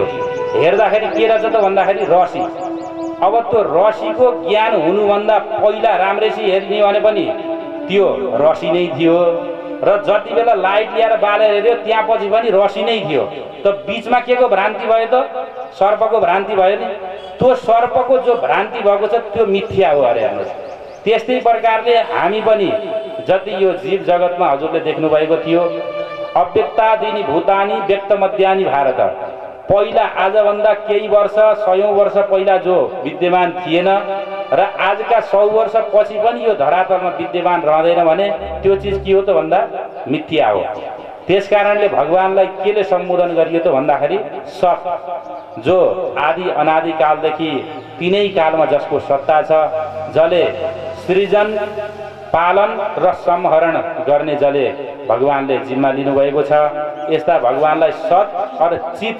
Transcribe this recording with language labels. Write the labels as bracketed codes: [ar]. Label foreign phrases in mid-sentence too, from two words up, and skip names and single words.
[ne] हेर्दाखेरि के रहेछ त भन्दाखेरि रसी। अब त्यो रसीको ज्ञान हुनुभन्दा पहिला राम्रैसी हेर्ने भने पनि त्यो रसी नै थियो, र जति बेला लाइट ल्याएर बालेर हेऱ्यो त्यहाँ पछि पनि रसी नै थियो। त बीचमा के को भ्रान्ति भयो त? सर्पको भ्रान्ति भयो नि। त्यो सर्पको जो भ्रान्ति भएको छ त्यो मिथ्या हो अरे। हेर्नुहोस् त्यस्तै प्रकारले हामी पनि जति यो जीव जगतमा हजुरले देख्नुभएको थियो, [sa] अव्यक्तादीनि भूतानि व्यक्तमद्यानि भारत। [ne] पहिला आजभन्दा केही वर्ष 100 वर्ष पहिला जो विद्यमान थिएन र आजका 100 वर्ष पछि पनि यो धरातलमा विद्यमान रहँदैन भने त्यो चिज के हो त भन्दा मिथ्या हो। त्यसकारणले भगवानलाई केले सम्बोधन गरियो त भन्दाखेरि सत, जो आदि अनादि कालदेखि तीनै कालमा जसको सत्ता छ, जसले सृजन पालन र संहरण गर्ने जसले भगवानले जिम्मा लिनुभएको छ, यस्ता भगवानलाई सत र चित।